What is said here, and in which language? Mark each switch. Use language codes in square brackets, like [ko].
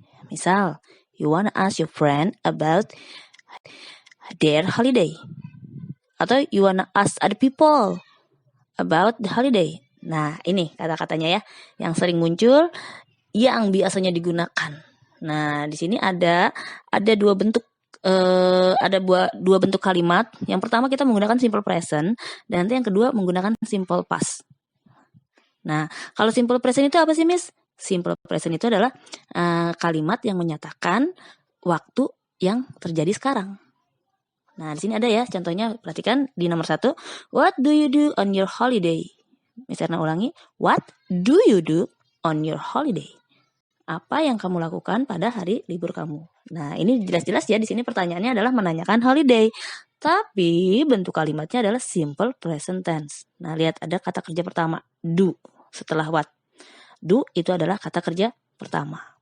[id] Misal, [en] you wanna ask your friend about their holiday. [id] Atau [en] you wanna ask other people about the holiday. [id] Nah, ini kata-katanya ya yang sering muncul yang biasanya digunakan. Nah, di sini ada dua bentuk ada dua bentuk kalimat. Yang pertama kita menggunakan simple present, dan nanti yang kedua menggunakan simple past. Nah, kalau simple present itu apa sih, Miss? Simple present itu adalah kalimat yang menyatakan waktu yang terjadi sekarang. Nah, di sini ada ya contohnya, perhatikan di nomor 1. [en] What do you do on your holiday? [id] Misalnya ulangi, [en] what do you do on your holiday? [id] Apa yang kamu lakukan pada hari libur kamu? Nah, ini jelas-jelas ya di sini pertanyaannya adalah menanyakan holiday. Tapi bentuk kalimatnya adalah simple present tense. Nah, lihat ada kata kerja pertama, do, setelah what. Do itu adalah kata kerja pertama.